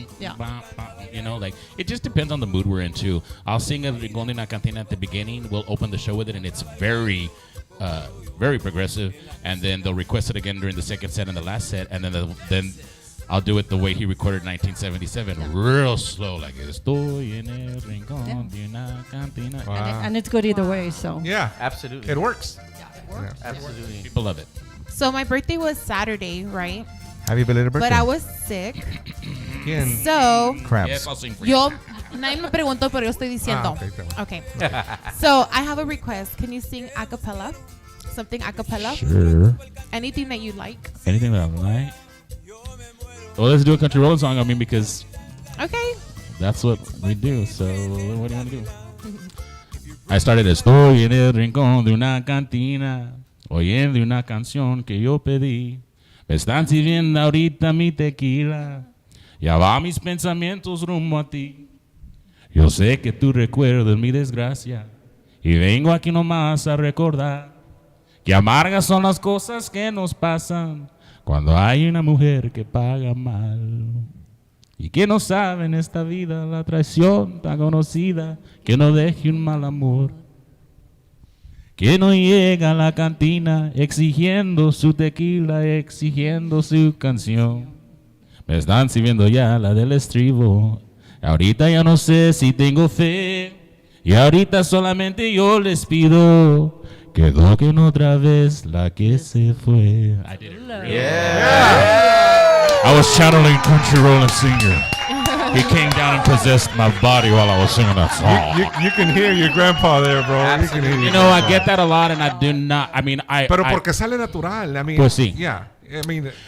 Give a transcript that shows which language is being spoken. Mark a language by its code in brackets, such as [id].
[en] Yeah. like, it just depends on the mood we're into. I'll sing a Rincón de una Cantina at the beginning. We'll open the show with it, and it's very progressive. And then they'll request it again during the second set and the last set. And then I'll do it the way he recorded in 1977. Real slow, like, [es] estoy en el rincón de una cantina. [en] And it's good either way, so. Yeah, Absolutely. it works. Absolutely. People love it. So my birthday was Saturday, right? Happy belated birthday. But I was sick. [es] ¿Quién? [en] So Cramps. Yes, I'll sing for you. [es] nadie me preguntó, pero yo estoy diciendo. okay, está [en] Okay. So I have a request. Can you sing a cappella? Something a cappella? Sure. Anything that you like. Anything that I like. Well, let's do a country rolling song. I mean, because Okay. that's what we do. So, what do you want to do? I started [es] estoy en el rincón de una cantina, oyendo una canción que yo pedí. Me están sirviendo ahorita mi tequila. Ya va mis pensamientos rumbo a ti. Yo sé que tú recuerdas mi desgracia y vengo aquí nomás a recordar que amargas son las cosas que nos pasan cuando hay una mujer que paga mal. Y que no sabe en esta vida la traición tan conocida que no deje un mal amor. Que no llega a la cantina exigiendo su tequila, exigiendo su canción. Me están sirviendo ya la del estribo. Ahorita ya no sé si tengo fe. Y ahorita solamente yo les pido que toquen otra vez la que se fue. [en] I did it. I was channeling Country Rollin' Singer. He came down and possessed my body while I was singing that song. You can hear your grandpa there, bro. You can hear your You know, I grandpa. get that a lot, and I do not. I mean, [es] Pero porque sale natural. [en] I mean, [es] Pues sí. [en] Yeah. I mean,